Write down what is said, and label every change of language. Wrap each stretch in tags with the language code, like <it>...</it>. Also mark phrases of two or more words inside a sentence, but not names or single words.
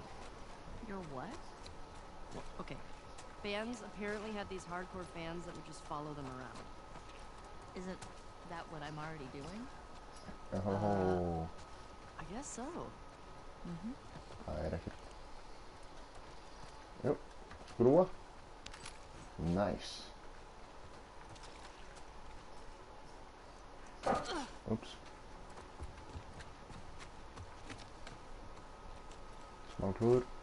<en>You're what? Well, okay. Bands apparently had these hardcore fans that would just follow them around. Isn't that what I'm already doing? Oh. I guess so.</en> <is>Það ekkert. Jú, skrúa.</is> <en>Nice. Oops.</en> <is>Smá klúður.</is>